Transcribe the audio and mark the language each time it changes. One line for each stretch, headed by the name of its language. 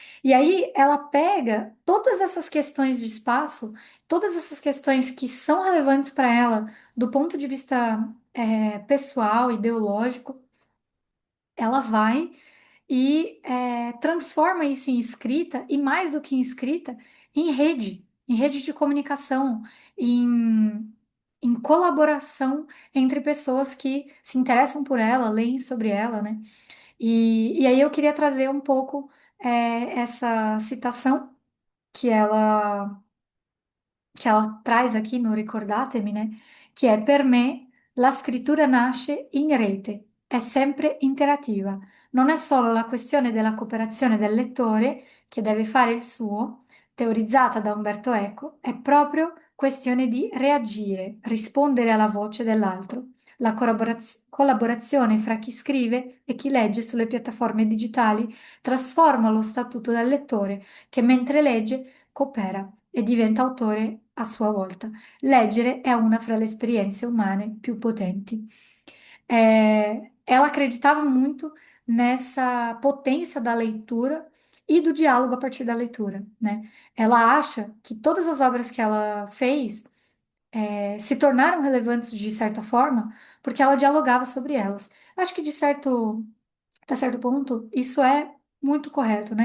Portuguese: E aí ela pega todas essas questões de espaço, todas essas questões que são relevantes para ela do ponto de vista pessoal, ideológico, ela vai e transforma isso em escrita, e mais do que em escrita, em rede de comunicação, em colaboração entre pessoas que se interessam por ela, leem sobre ela, né? E aí eu queria trazer um pouco essa citação que ela que ela traz aqui no Ricordatemi, né?
Italian: Que è per me la scrittura nasce in rete, è sempre interattiva. Non è solo la questione della cooperazione del lettore che deve fare il suo, teorizzata da Umberto Eco, è proprio questione di reagire, rispondere alla voce dell'altro. La collaborazione fra chi scrive e chi legge sulle piattaforme digitali trasforma lo statuto del lettore che mentre legge coopera e diventa autore a sua volta. Leggere è una fra le esperienze umane più potenti.
Portuguese: Ela acreditava muito nessa potência da leitura e do diálogo a partir da leitura, né? Ela acha que todas as obras que ela fez se tornaram relevantes de certa forma porque ela dialogava sobre elas. Acho que de certo até certo ponto, isso é muito correto, né?